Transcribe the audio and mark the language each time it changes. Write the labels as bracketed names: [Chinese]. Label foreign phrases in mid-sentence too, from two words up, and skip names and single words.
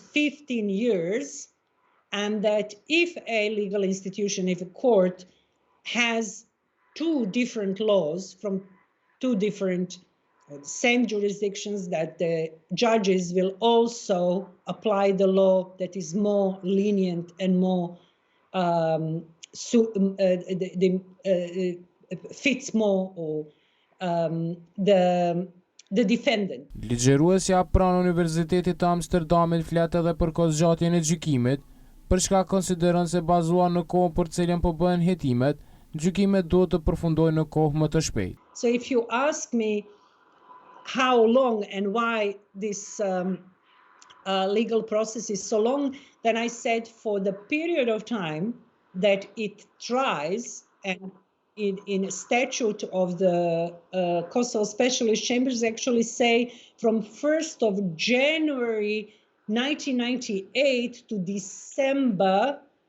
[English] 15 years, and that if a legal institution, if a court has 2 different laws from 2 different same jurisdictions, that the judges will also apply the law that is more lenient and more fits more or the defendant. [Albanian] Ligjëruesja pranë Universitetit të Amsterdamit flet edhe për kozgjatjen e gjykimit, për çka konsideron se bazuar në kohën për cilën po bëhen hetimet, gjykimet duhet të përfundojnë në kohë më të shpejtë. [English] So if you ask me how long and why this legal process is so long, then I said for the period of time that it tries, and in a statute of the Kosovo Specialist Chambers actually say from 1st of January 1998 to December